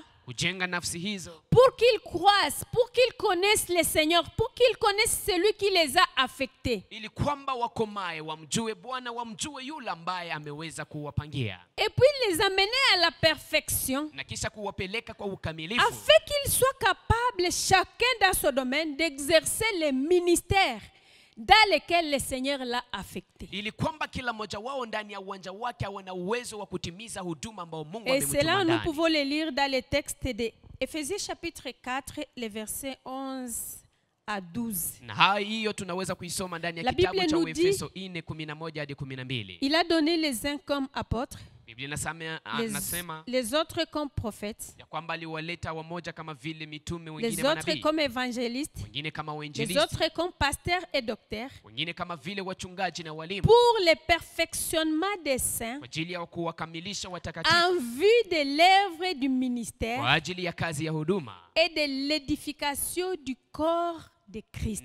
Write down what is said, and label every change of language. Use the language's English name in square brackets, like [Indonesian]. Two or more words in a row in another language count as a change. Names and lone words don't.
[Swahili] kujenga nafsi hizo, [French] pour qu'ils croissent, pour qu'ils connaissent le Seigneur, pour qu'ils connaissent celui qui les a affectés. [Swahili] Ili kwamba wakomae, wamjue Bwana, wamjue yule ambaye ameweza kuwapangia. [French] Et puis les amener à la perfection. [Swahili] Na kisha kuwapeleka kwa ukamilifu. [French] Afin qu'ils soient capables, chacun dans son domaine, d'exercer le ministère dans lequel le Seigneur l'a affecté. [Swahili] Ili kwamba kila mmoja wao ndani ya uwanja wake wana uwezo wa kutimiza huduma ambao Mungu amemtuma ndani. [French] Et cela nous pouvons le lire dans le texte de Éphésiens chapitre 4, les versets 11 à 12. [Swahili] Na hiyo tunaweza kuisoma ndani ya kitabu cha Efeso 4:11 hadi 12. [French] Il a donné les uns comme apôtres. les autres comme prophètes, les autres comme évangélistes, les autres comme pasteurs et docteurs, pour le perfectionnement des saints, en vue de l'œuvre du ministère et de l'édification du corps de Christ.